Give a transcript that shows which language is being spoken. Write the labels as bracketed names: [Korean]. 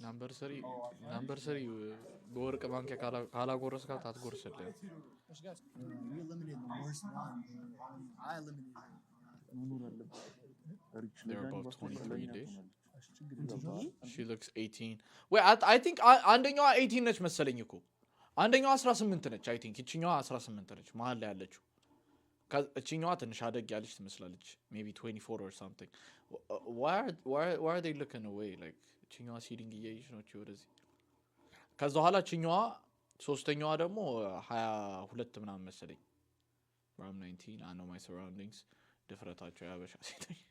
[Amharic] ናምበር 3 በወርቅ ማንኪያ ካላጎረስካት አትጎርስልህ [English] You eliminated the worst one. I eliminated they're about 23 days she looks 18 wait I think [Amharic] አንደኛዋ 18 ነች መሰለኝ እኮ አንደኛዋ 18 ነች [English] I think [Amharic] እቺኛዋ 18 ነች መሃል ላይ ያለችው እቺኛዋ ትንሽ አደግ ያለች ትመስላለች [English] maybe 24 or something why are they looking away like [Amharic] እቺኛዋ ሲዲንግ እያየች ነው እቺ ወደዚህ ከዛ ኋላ እቺኛዋ ሶስተኛዋ ደግሞ 22 ምናምን መሰለኝ [English] from 19 I know my surroundings [Amharic] ድፍረታቸው ያበሻ ሴት